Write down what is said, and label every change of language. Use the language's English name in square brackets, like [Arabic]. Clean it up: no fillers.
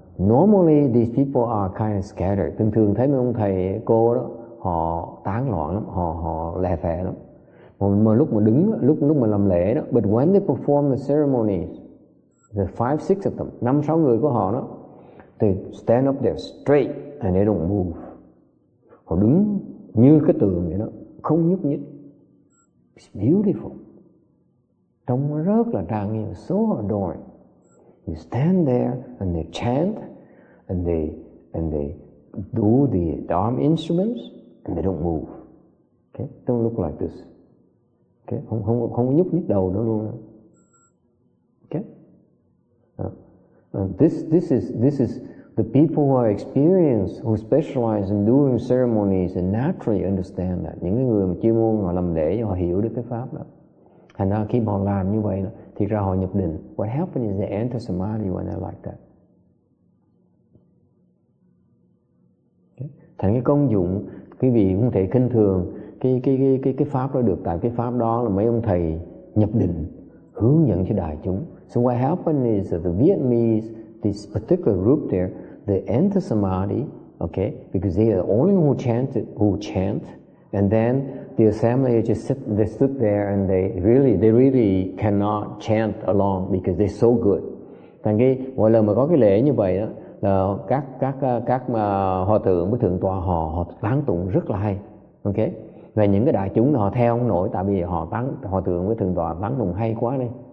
[English] Normally these people are kind of scattered. [Vietnamese] Thường thấy mấy ông thầy cô đó, họ tán loạn lắm, họ lè phè lắm. Mà lúc mà đứng, lúc mà làm lễ đó, [English] but when they perform the ceremonies, the 5-6 of them, [Vietnamese] 5-6 người của họ đó, [English] they stand up there straight and they don't move. [Vietnamese] Họ đứng như cái tường vậy đó, không nhúc nhích. [English] It's beautiful. [Vietnamese] Trông nó rất là trang nghiêm, [English] so adoring. You stand there and they chant and they do the Dharma instruments and they don't move. Okay, don't look like this. [Vietnamese] Okay, không nhúc nhích đầu nữa luôn. [English] Okay, this is the people who are experienced, who specialize in doing ceremonies and naturally understand that. [Vietnamese] Những người mà chuyên môn họ làm lễ, họ hiểu được cái pháp đó. Thành ra khi họ làm như vậy thì ra họ nhập định. [English] What happens is they enter samadhi when they're like that. Okay. [Vietnamese] Thành cái công dụng, quý vị không thể khinh thường cái pháp đó được, tại cái pháp đó là mấy ông thầy nhập định hướng dẫn cho đại chúng. [English] So what happened is that the Vietnamese, this particular group there, they enter samadhi, okay, because they are the only who chant, and then the assembly they stood there and they really cannot chant along because they're so good. [Vietnamese] Thành cái mỗi lần mà có cái lễ như vậy đó, là các hòa thượng với thượng tọa họ tán tụng rất là hay, okay. Và những cái đại chúng họ theo không nổi, tại vì hòa thượng với thượng tọa tán tụng hay quá đi.